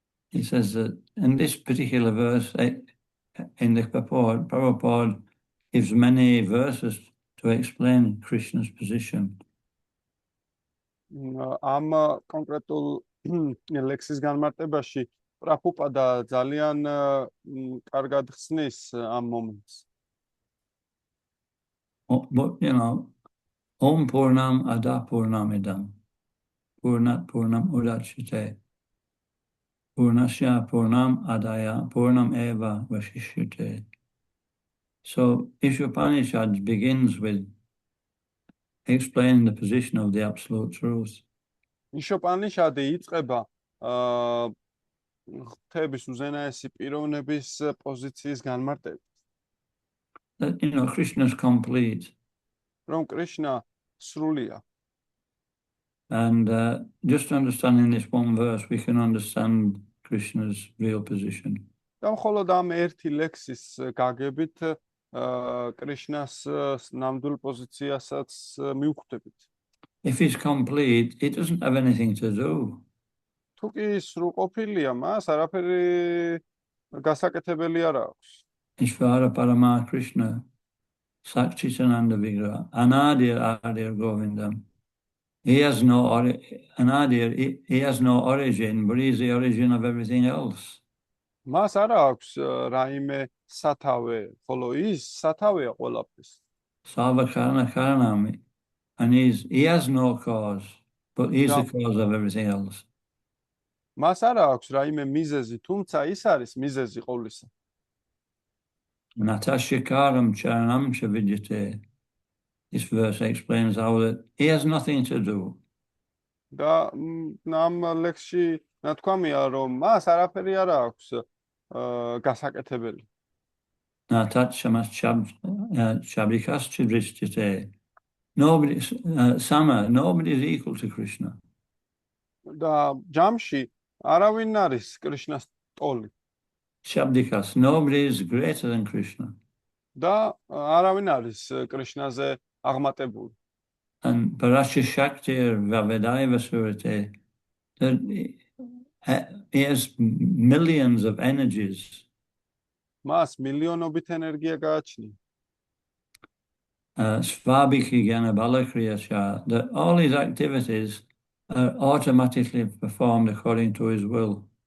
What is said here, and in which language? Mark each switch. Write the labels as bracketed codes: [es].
[en] He says that in this particular verse, in the purport, Prabhupada gives many verses to explain Krishna's position. [ka] ამ კონკრეტულ ლექსის განმარტებაში პრაბჰუპადა ძალიან კარგად ხსნის ამ მომენტს. [sa] But Om Purnam Ada Purnamidam Purnat Purnam Udachyate Purnasya Purnam Adaya Purnam Eva Vashishyate. [en] So Ishopanishad begins with explaining the position of the Absolute Truth. [ka] იშოპანიშადი იწყება ღვთების უზენაესი პიროვნების პოზიციის განმარტებით. [en] That Krishna is complete. [ka] რომ კრიშნა სრულია. [en] And just understanding this one verse, we can understand Krishna's real position. [ka] და მხოლოდ ამ ერთი ლექსის გაგებით კრიშნას ნამდვილ პოზიციასაც მივხვდებით. [en] If he's complete, he doesn't have anything to do. [ka] თუ კი სრულყოფილია, მას არაფერი გასაკეთებელი არ აქვს. [sa] Ishvara Parama Krishna, Sakchitananda Vigraha, Anadir Adir Govindam. [en] He has no Anadir, he has no origin, but he's the origin of everything else. [ka] მას არ აქვს რაიმე სათავე, ხოლო ის სათავეა ყველაფრის. [sa] Sarvakarana Karanami. [en] And he has no cause, but he's the cause of everything else. [ka] მას არ აქვს რაიმე მიზეზი, თუმცა ის არის მიზეზი ყოვლისა. [sa] Natashikaram Charanam Shavidyate. [en] This verse explains how that he has nothing to do. [ka] და ამ ლექსში ნათქვამია, რომ მას არაფერი არ აქვს გასაკეთებელი. [sa] Natachamas Chabrikas Chidrishyate. [en] Nobody, Sama, nobody is equal to Krishna. [ka] და ჯამში არავინ არის კრიშნას ტოლი. [en] Shabdikas, nobody is greater than Krishna. [ka] და არავინ არის კრიშნაზე აღმატებული. [en] And [sa] Parasya Shakti Vavedaiva Surate, [en] that he has millions of energies. [ka] მას მილიონობით ენერგია გააჩნია. [sa] Svabhiki Jnana Balakriyasya, [en] that all his activities are automatically performed according to his will.